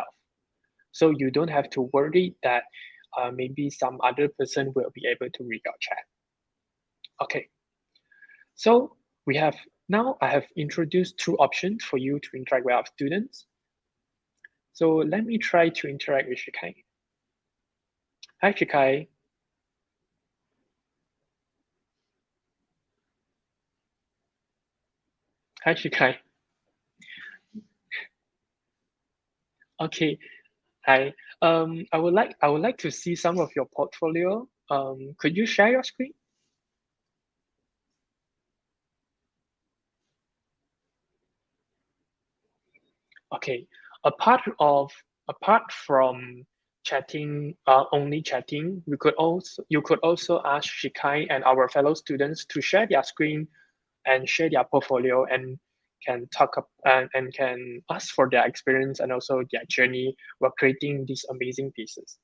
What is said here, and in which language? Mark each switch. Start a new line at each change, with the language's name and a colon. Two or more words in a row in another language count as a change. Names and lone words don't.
English: So you don't have to worry that maybe some other person will be able to read your chat. Okay. So I have introduced two options for you to interact with our students. So let me try to interact with Shikai. Hi, Shikai. Hi, Shikai. Okay. Hi. I would like to see some of your portfolio. Could you share your screen? Okay. Apart from chatting, only chatting, you could also ask Shikai and our fellow students to share their screen and share their portfolio, and can and can ask for their experience and also their journey while creating these amazing pieces.